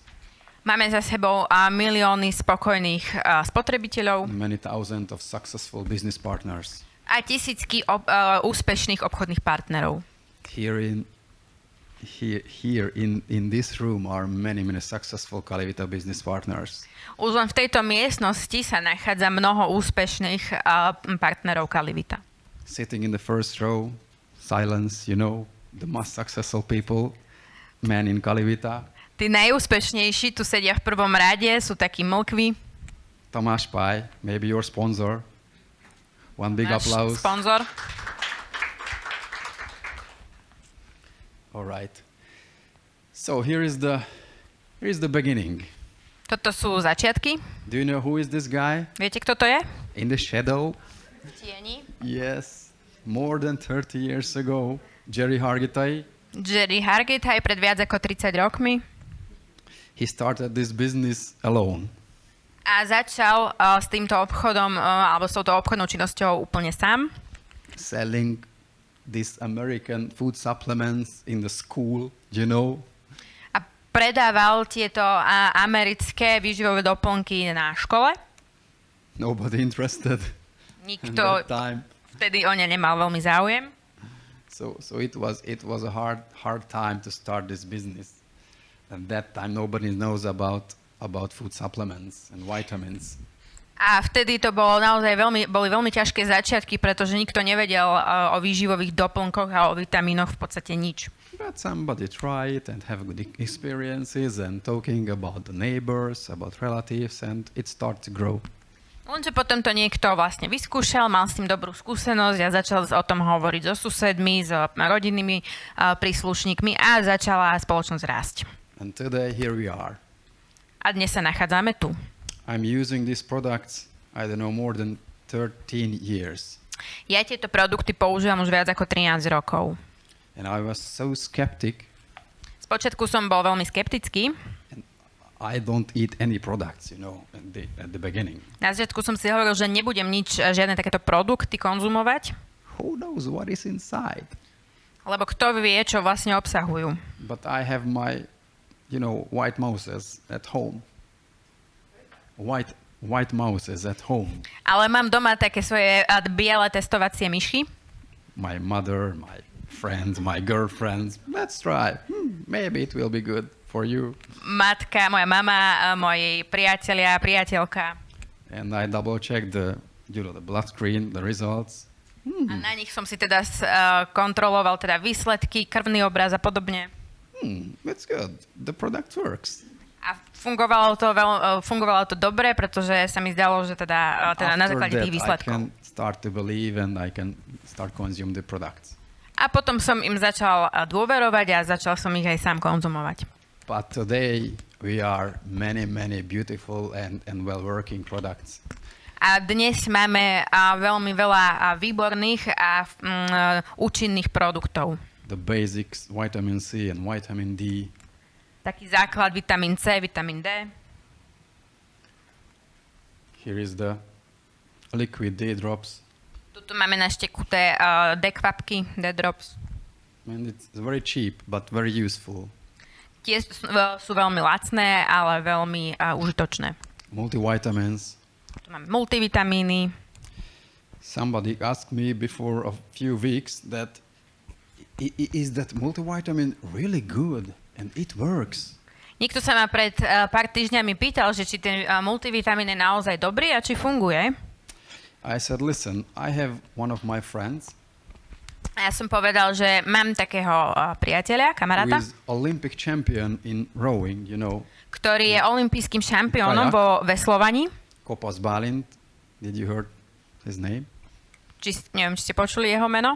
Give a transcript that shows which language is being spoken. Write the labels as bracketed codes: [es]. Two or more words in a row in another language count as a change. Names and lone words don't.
[sk] Máme za sebou milióny spokojných spotrebiteľov [en] many thousands of successful business partners. [sk] a tisícky úspešných obchodných partnerov. [en] Here in this room are many successful Calivita business partners. [sk] Už len v tejto miestnosti sa nachádza mnoho úspešných partnerov Calivita. [en] Sitting in the first row, silence, the most successful people, men in Calivita. [sk] Tí najúspešnejší tu sedia v prvom rade, sú takí mlkví. [en] Tomáš Paj, maybe your sponsor. One big [sk] Náš [en] applause. [sk] sponzor. [en] All right. So here is the beginning. [sk] Toto sú začiatky. [en] Do you know who is this guy? [sk] Viete, kto to je? [en] In the shadow? [sk] V tieni. [en] Yes. More than 30 years ago, Jerry Hargitay, [sk] Jerry Hargitay pred viac ako 30 rokmi. [en] he started this business alone. [sk] A začal s týmto obchodom, alebo s touto obchodnou činnosťou úplne sám. [en] Selling these American food supplements in the school, [sk] A predával tieto americké výživové doplnky na škole. [en] Nobody interested at [sk] Nikto [en] that time. [sk] vtedy o ne nemal veľmi záujem. [en] So it was a hard time to start this business. At that time, nobody knows about food supplements and vitamins. [sk] A vtedy to bolo naozaj boli veľmi ťažké začiatky, pretože nikto nevedel o výživových doplnkoch a o vitamínoch v podstate nič. [en] But somebody tried and have good experiences and talking about the neighbors, about relatives, and it started to grow. [sk] Lenže potom to niekto vlastne vyskúšal, mal s tým dobrú skúsenosť a začal o tom hovoriť so susedmi, s rodinnými príslušníkmi a začala spoločnosť rásť. [en] And today, here we are. [sk] A dnes sa nachádzame tu. [en] I'm using these products, I don't know, more than 13 years. [sk] Ja tieto produkty používam už viac ako 13 rokov. [en] And I was so skeptic. [sk] Spočiatku som bol veľmi skeptický. [en] And I don't eat any products, at the beginning. [sk] Na začiatku som si hovoril, že nebudem žiadne takéto produkty konzumovať, [en] Who knows what is inside? [sk] lebo kto vie, čo vlastne obsahujú. [en] But I have my, white mouses at home. White mouses at home. [sk] Ale mám doma také svoje biele testovacie myši. [en] My mother, my friends, my girlfriends. Let's try. Maybe it will be good for you. [sk] Matka, moja mama, moji priatelia, priateľka. [en] And I double check the blood screen, the results. [sk] A na nich som si teda kontroloval teda výsledky, krvný obraz a podobne. [en] That's good. The product works. [sk] A fungovalo to dobre, pretože sa mi zdalo, že teda na základe tých výsledkov. [en] I can start to believe and I can start consume the products. [sk] A potom som im začal dôverovať a začal som ich aj sám konzumovať. [en] But today we are many beautiful and well-working products. [sk] A dnes máme veľmi veľa výborných a účinných produktov. [en] The basics, vitamin C and vitamin D. [sk] Taký základ vitamín C, vitamín D. [en] Here is the liquid D drops. [sk] Tuto máme naštekuté D-kvapky, [en] D-drops. And it's very cheap, but very useful. [sk] Tie sú veľmi lacné, ale veľmi užitočné. [en] Multivitamins. [sk] Tu máme multivitamíny. [en] Somebody asked me before a few weeks that is that multivitamin really good and it works. [sk] Niekto sa ma pred pár týždňami pýtal, že či ten multivitamín je naozaj dobrý a či funguje. [en] I said, listen, I have one of my friends. [sk] A ja som povedal, že mám takého priateľa, kamaráta, [en] Who is Olympic champion in rowing, you know. [sk] Ktorý je olympijským šampiónom vo veslovaní. Kopas Balint. [en] Did you heard his name? [sk] Neviem, či ste počuli jeho meno.